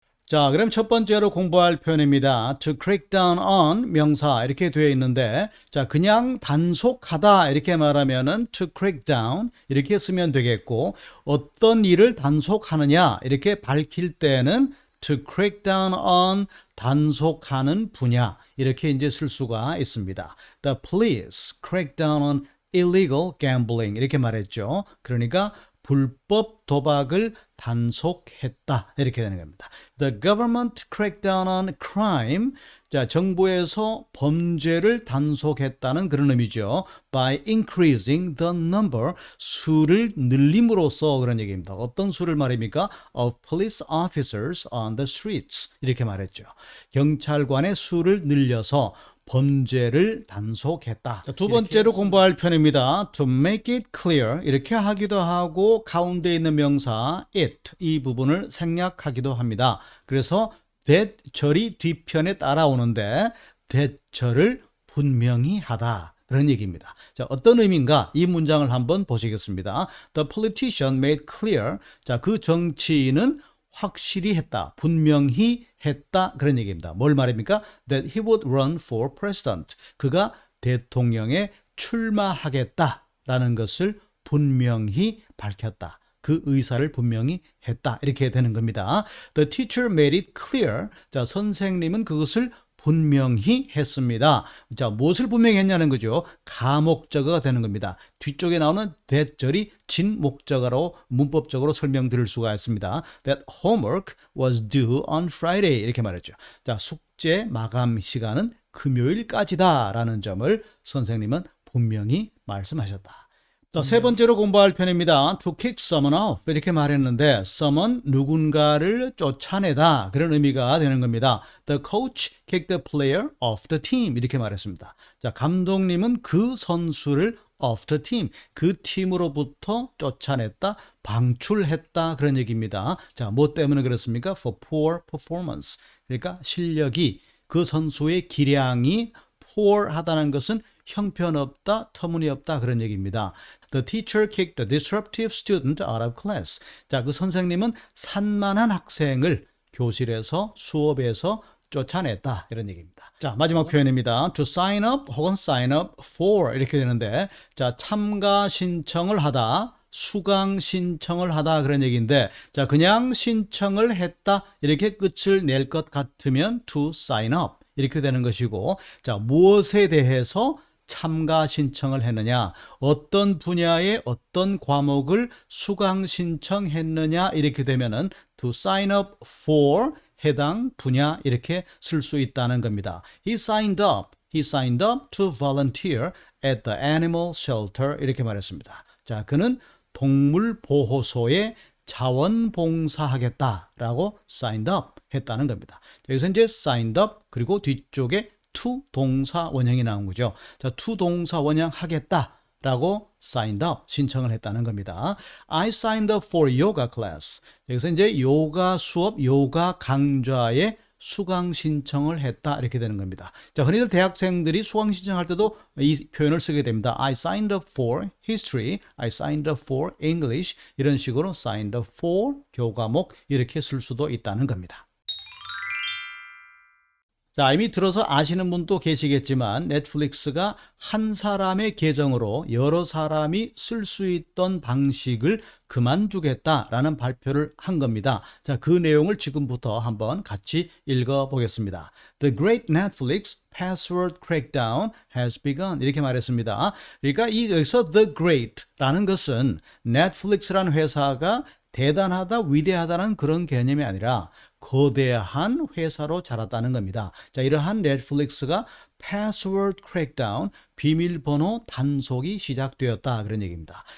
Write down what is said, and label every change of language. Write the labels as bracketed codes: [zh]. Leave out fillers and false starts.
[ko] 자, 그럼 첫 번째로 공부할 표현입니다. [en] To crack down on [ko] 명사 이렇게 되어 있는데, 자, 그냥 단속하다 이렇게 말하면은 [en] to crack down [ko] 이렇게 쓰면 되겠고, 어떤 일을 단속하느냐 이렇게 밝힐 때는 [en] to crack down on [ko] 단속하는 분야 이렇게 이제 쓸 수가 있습니다. [en] The police crack down on illegal gambling [ko] 이렇게 말했죠. 그러니까 불법 도박을 단속했다 이렇게 되는 겁니다. [en] The government cracked down on crime. [ko] 자, 정부에서 범죄를 단속했다는 그런 의미죠. [en] By increasing the number, [ko] 수를 늘림으로써 그런 얘기입니다. 어떤 수를 말입니까? [en] Of police officers on the streets [ko] 이렇게 말했죠. 경찰관의 수를 늘려서 범죄를 단속했다. 자, 두 번째로 공부할 표현입니다. [en] To make it clear [ko] 이렇게 하기도 하고 가운데 있는 명사 it 이 부분을 생략하기도 합니다. 그래서 that 절이 뒤편에 따라오는데 that 절을 분명히 하다 그런 얘기입니다. 자, 어떤 의미인가? 이 문장을 한번 보시겠습니다. [en] The politician made clear. [ko] 자, 그 정치인은 확실히 했다, 분명히 했다 그런 얘기입니다. 뭘 말입니까? [en] That he would run for president. [ko] 그가 대통령에 출마하겠다라는 것을 분명히 밝혔다. 그 의사를 분명히 했다. 이렇게 되는 겁니다. [en] The teacher made it clear. [ko] 자, 선생님은 그것을 분명히 했습니다. 자, 무엇을 분명히 했냐는 거죠. 가목적어가 되는 겁니다. 뒤쪽에 나오는 that절이 진목적어로 문법적으로 설명드릴 수가 있습니다. [en] That homework was due on Friday [ko] 이렇게 말했죠. 자, 숙제 마감 시간은 금요일까지다 라는 점을 선생님은 분명히 말씀하셨다. 자, 세 번째로 공부할 편입니다. [en] To kick someone off [ko] 이렇게 말했는데 someone 누군가를 쫓아내다 그런 의미가 되는 겁니다. [en] The coach kicked the player off the team [ko] 이렇게 말했습니다. 자, 감독님은 그 선수를 [en] off the team [ko] 그 팀으로부터 쫓아냈다, 방출했다 그런 얘기입니다. 자, 뭐 때문에 그렇습니까? [en] For poor performance. [ko] 그러니까 실력이 그 선수의 기량이 poor하다는 것은 형편없다, 터무니없다 그런 얘기입니다. [en] The teacher kicked the disruptive student out of class. [ko] 자, 그 선생님은 산만한 학생을 교실에서 수업에서 쫓아냈다 이런 얘기입니다. 자, 마지막 표현입니다. [en] To sign up [ko] 혹은 [en] sign up for [ko] 이렇게 되는데, 자, 참가 신청을 하다, 수강 신청을 하다 그런 얘기인데, 자, 그냥 신청을 했다 이렇게 끝을 낼 것 같으면 [en] to sign up [ko] 이렇게 되는 것이고, 자, 무엇에 대해서 참가 신청을 했느냐, 어떤 분야의 어떤 과목을 수강 신청했느냐 이렇게 되면은 [en] to sign up for [ko] 해당 분야 이렇게 쓸 수 있다는 겁니다. [en] He signed up to volunteer at the animal shelter [ko] 이렇게 말했습니다. 자, 그는 동물 보호소에 자원봉사하겠다라고 [en] signed up [ko] 했다는 겁니다. 여기서 이제 [en] signed up [ko] 그리고 뒤쪽에 to 동사 원형이 나온 거죠. 자, to 동사 원형 하겠다 라고 [en] signed up, [ko] 신청을 했다는 겁니다. [en] I signed up for yoga class. [ko] 여기서 이제 요가 수업, 요가 강좌에 수강 신청을 했다 이렇게 되는 겁니다. 자, 흔히들 대학생들이 수강 신청할 때도 이 표현을 쓰게 됩니다. [en] I signed up for history, I signed up for English [ko] 이런 식으로 [en] signed up for [ko] 교과목 이렇게 쓸 수도 있다는 겁니다. 자, 이미 들어서 아시는 분도 계시겠지만 넷플릭스가 한 사람의 계정으로 여러 사람이 쓸 수 있던 방식을 그만두겠다라는 발표를 한 겁니다. 자, 그 내용을 지금부터 한번 같이 읽어보겠습니다. [en] The Great Netflix Password Crackdown has begun. [ko] 이렇게 말했습니다. 그러니까 여기서 The Great라는 것은 넷플릭스라는 회사가 대단하다, 위대하다는 그런 개념이 아니라 거대한 회사로 자랐다는 겁니다. 자, 이러한 넷플릭스가 패스워드 크랙다운, 비밀번호 단속이 시작되었다 그런 얘기입니다.